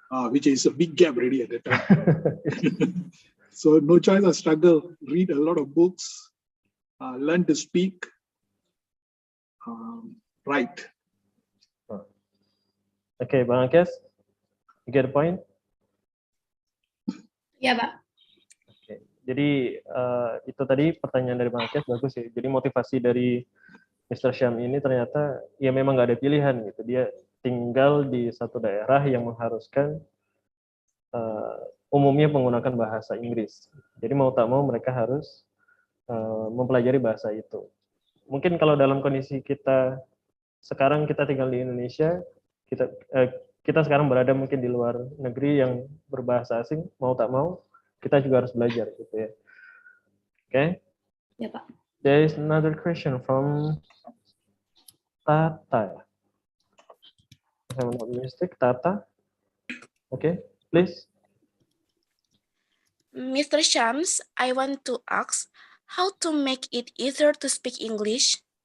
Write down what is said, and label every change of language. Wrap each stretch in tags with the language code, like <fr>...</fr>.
<en>Which is a big gap already at the time. So no choice, I struggle. Read a lot of books, learn to speak, write. Okay, Bang Akyas, you get the point?</en> <id>Ya, Pak.</id> <en>Okay.</en> <id>Jadi itu tadi pertanyaan dari Bang Akyas bagus ya. Jadi motivasi dari Mr. Syam ini ternyata ya memang nggak ada pilihan gitu. Dia tinggal di satu daerah yang mengharuskan umumnya menggunakan bahasa Inggris. Jadi mau tak mau mereka harus mempelajari bahasa itu. Mungkin kalau dalam kondisi kita sekarang kita tinggal di Indonesia, kita sekarang berada mungkin di luar negeri yang berbahasa asing, mau tak mau kita juga harus belajar gitu ya.</id> <en>Okay?</en> <id>Ya, Pak.</id> <en>There is another question from Tata. If I'm not mistaken, Tata. Okay, please. Mr. Shams, I want to ask how to make it easier to speak English.</en>